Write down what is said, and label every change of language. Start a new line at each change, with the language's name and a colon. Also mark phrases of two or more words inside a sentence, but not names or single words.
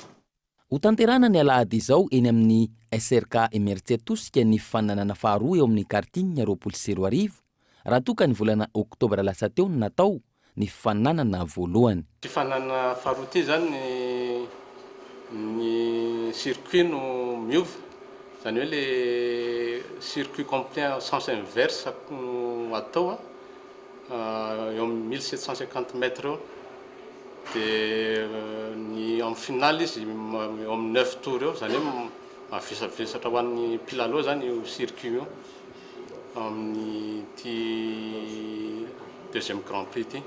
Malagasy: Ho tanterahana ny alahady izao eny amin'ny SRK Mertsetosika ny fananana faharoa eo amin'ny kartina 24 raha toka ny volana Oktobra lasa teo no natao ny fananana voalohany. Fananana faharoa ity zany ny circuit no miova zany hoe
French: le circuit complet sens inverse
Malagasy: no atao eo amin'ny 1750 mètres dia ny amin'ny finale izy eo amin'ny 9 tour eo zany hoe mavesabesatra ho an'ny mpilalao zany io circuit io amin'ny ty 2e Grand Prix ity.